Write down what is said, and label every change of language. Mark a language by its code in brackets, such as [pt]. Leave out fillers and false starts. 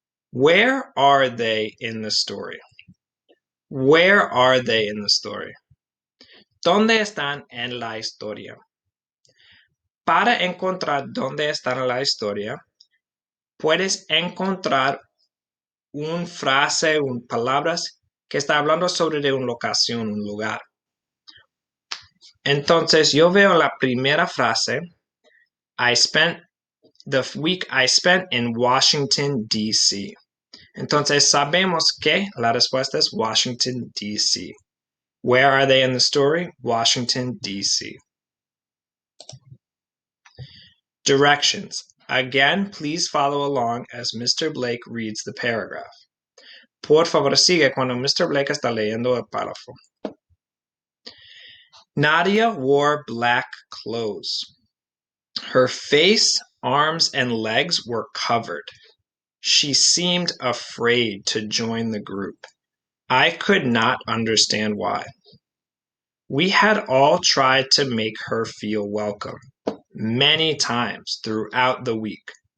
[en] Where are they in the story? Where are they in the story? [es] ¿Dónde están en la historia? Para encontrar dónde están en la historia, puedes encontrar una frase, palabras que está hablando sobre de una locación, un lugar. Entonces, yo veo la primera frase, [en] I spent the week I spent in Washington, D.C. [es] Entonces, sabemos que la respuesta es Washington, D.C. [en] Where are they in the story? Washington, D.C. Directions. Again, please follow along as Mr. Blake reads the paragraph. [es] Por favor, sigue cuando Mr. Blake está leyendo el párrafo. [en] Nadia wore black clothes. Her face, arms, and legs were covered. She seemed afraid to join the group. I could not understand why. We had all tried to make her feel welcome, many times throughout the week.